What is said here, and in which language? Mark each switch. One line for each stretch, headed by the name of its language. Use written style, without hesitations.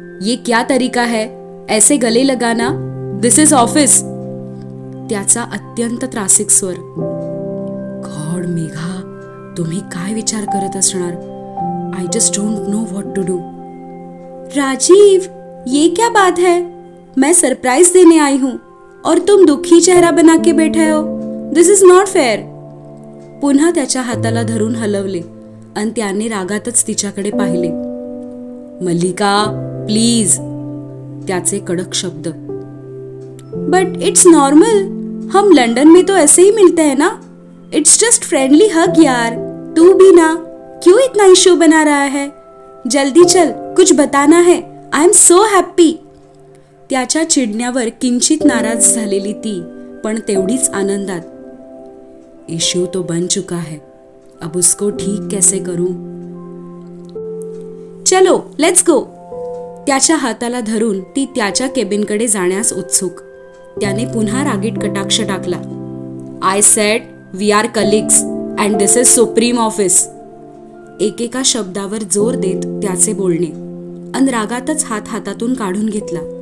Hindi: ये क्या तरीका है ऐसे गले लगाना?
English: This is office.
Marathi: त्याचा अत्यंत त्रासिक स्वर. गॉड मेघा, तुम्ही काय विचार करत असणार?
English: I just don't know what to do.
Hindi: Rajiv, ये क्या बात है? मैं सरप्राइज देने आई हूं और तुम दुखी चेहरा बना के बैठे हो.
English: This is not fair.
Marathi: पुन्हा त्याच्या हाताला धरून हलवले आणि त्याने रागातच तिच्याकडे पाहिले. मल्लिका प्लीज. त्याचे कडक शब्द.
English: But it's normal.
Hindi: हम लंदन में तो ऐसे ही मिलते हैं ना.
English: It's just friendly hug यार.
Hindi: तू भी ना, क्यों इतना इश्यू बना रहा है? जल्दी चल, कुछ बताना है.
English: I am so happy.
Marathi: त्याच्या चिडण्यावर किंचित नाराज झालेली ती, पण तेवढीच आनंदात.
Hindi: इश्यू तो बन चुका है, अब उसको ठीक कैसे करूं?
English: चलो let's go.
Marathi: त्याच्या हाताला धरून ती त्याच्या केबिनकडे जाण्यास उत्सुक. त्याने पुन्हा रागीट कटाक्ष टाकला.
English: I said we are colleagues and this is supreme office.
Marathi: एकेका शब्दावर जोर देत त्याचे बोलणे, अन रागातच हात हातातून काढून घेतला.